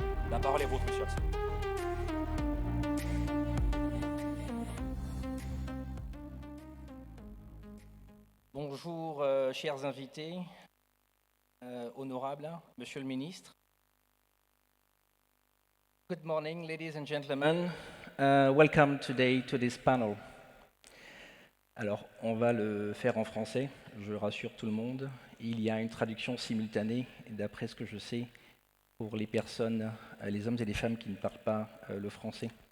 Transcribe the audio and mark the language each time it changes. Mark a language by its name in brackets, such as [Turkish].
[French] La parole est vôtre, monsieur Atsé. Bonjour, chers invités, honorables, Monsieur le Ministre. [English] Good morning, ladies and gentlemen. Welcome today to this panel. [French] Alors, on va le faire en français, je rassure tout le monde. Il y a une traduction simultanée, d'après ce que je sais, pour les personnes, les hommes et les femmes qui ne parlent pas le français.